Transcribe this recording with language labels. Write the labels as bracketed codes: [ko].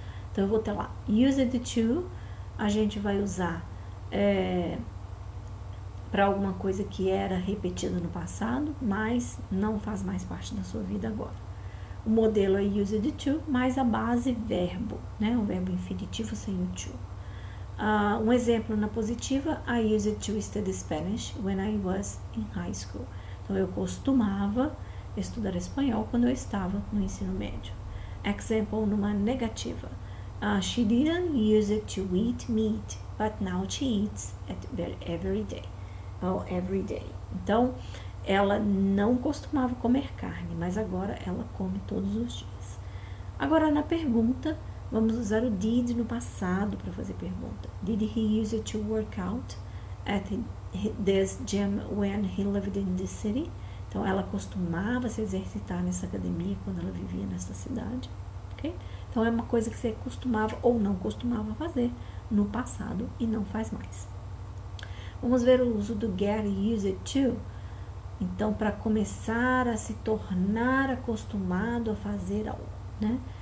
[pt] Então, eu vou ter lá, used to, a gente vai usar para alguma coisa que era repetida no passado, mas não faz mais parte da sua vida agora. O modelo é used to, mais a base verbo, né? O verbo infinitivo sem o to. Um exemplo na positiva, [en] I used to study Spanish when I was in high school. [pt] Então, eu costumava estudar espanhol quando eu estava no ensino médio. Example numa negativa. [en] She didn't use to eat meat, but now she eats every day. Every day. [pt] Então, ela não costumava comer carne, mas agora ela come todos os dias. Agora, na pergunta, vamos usar o did no passado para fazer pergunta. [en] Did he use to work out at this gym when he lived in the city? [pt] Então, ela costumava se exercitar nessa academia quando ela vivia nessa cidade, ok? Então, é uma coisa que você costumava ou não costumava fazer no passado e não faz mais. Vamos ver o uso do get used to. Então, para começar a se tornar acostumado a fazer algo, né?